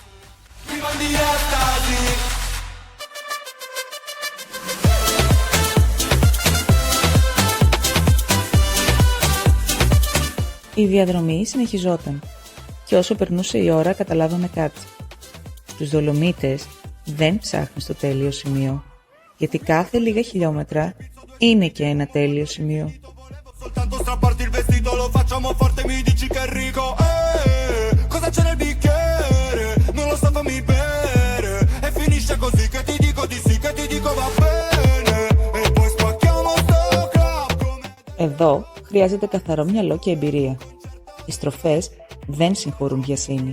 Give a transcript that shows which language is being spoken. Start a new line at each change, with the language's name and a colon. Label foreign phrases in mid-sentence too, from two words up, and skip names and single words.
Greek: Η διαδρομή συνεχιζόταν και όσο περνούσε η ώρα καταλάβαμε κάτι. Στους Δολομίτες δεν ψάχνεις το τέλειο σημείο, γιατί κάθε λίγα χιλιόμετρα είναι και ένα τέλειο σημείο.
Italian: Soltanto strapparti il vestito lo facciamo forte, mi dici che è ricco. Cosa c'è nel bicchiere? Non lo so, fammi bere. E finisce così che ti dico di sì, che ti dico va bene. E
Greek: Εδώ χρειάζεται καθαρό μυαλό και εμπειρία. Οι στροφές δεν συγχωρούν βιασύνη.